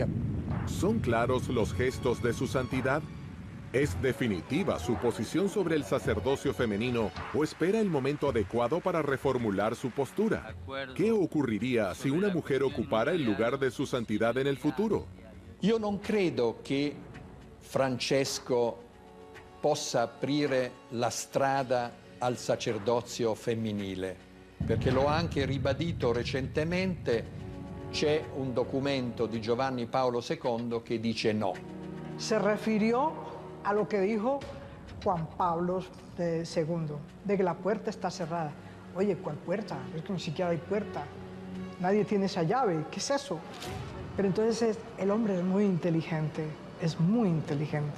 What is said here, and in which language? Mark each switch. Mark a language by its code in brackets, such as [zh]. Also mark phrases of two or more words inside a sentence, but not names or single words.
[es] ¿Son claros los gestos de su santidad? ¿Es definitiva su posición sobre el sacerdocio femenino o espera el momento adecuado para reformular su postura? ¿Qué ocurriría si una mujer ocupara el lugar de su santidad en el futuro? [it] Io non credo che Francesco possa aprire la strada al sacerdozio femminile, perché l'ho anche ribadito recentemente. C'è un documento di Giovanni Paolo II che dice no. [es] Se refirió a lo que dijo Juan Pablo II, de que la puerta está cerrada. Oye, ¿cuál puerta? Esto ni siquiera hay puerta. Nadie tiene esa llave. ¿Qué es eso? Pero entonces el hombre es muy inteligente, es muy inteligente.